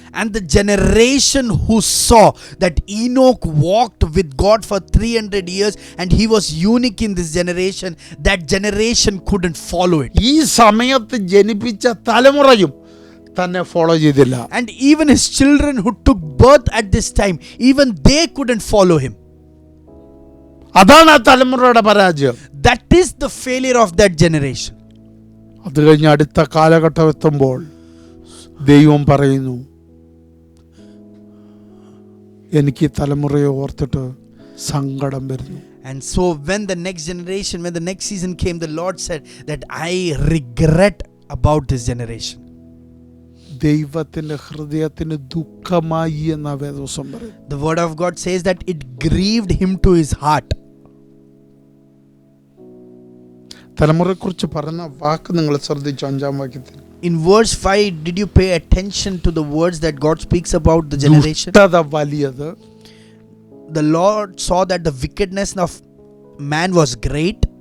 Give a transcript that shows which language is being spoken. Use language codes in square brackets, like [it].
[en] And the generation who saw that Enoch walked with God for 300 years and he was unique in this generation, that generation couldn't follow it. [ml] ഈ സമയത്ത് ജനിപ്പിച്ച തലമുറയും തന്നെ follow ചെയ്തില്ല. [en] And even his children who took birth at this time, even they couldn't follow him. [ml] അതാണ് ആ തലമുറയുടെ പരാജയം. [en] That is the failure of that generation. [ml] അത് കഴിഞ്ഞ് അടുത്ത കാലഘട്ടം എത്തുമ്പോൾ ദൈവം പറയുന്നു, എനിക്ക് തലമുറയെ ഓർത്തിട്ട് സങ്കടം വരുന്നു. [en] And so when the next generation, when the next season came, the Lord said that I regret about this generation. [ml] ദൈവത്തിന്റെ ഹൃദയത്തിന് ദുഃഖമായി എന്ന വേദവസം പറയും. [en] The word of God says that it grieved him to his heart. [ml] തലമുറയെക്കുറിച്ച് പറഞ്ഞ വാക്ക് നിങ്ങൾ ശ്രദ്ധിച്ചു. 5-ാം വാക്യത്തിൽ [en] In verse 5, did you pay attention to the words that God speaks about the generation? [ml] ദുഷ്ടത വലിയത്, [en] The Lord saw that the wickedness of man was great,